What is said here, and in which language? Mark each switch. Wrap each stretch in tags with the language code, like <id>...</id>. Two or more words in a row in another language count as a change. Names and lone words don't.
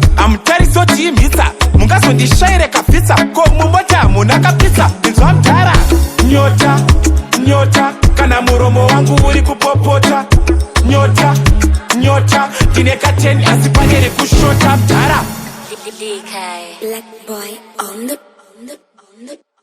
<sn>Hamutarisi kuti imhitsa. Mungazondishaire kabvitsa. Ko mumboti hamuna kapitsa. Inzwa mdhara. Nyota, nyota, kana muromo wangu uri kupopota. Nyota, nyota, ndine kateni asi pane rekushota mdhara.</sn> <en>Black boy on the, on the, on the</en>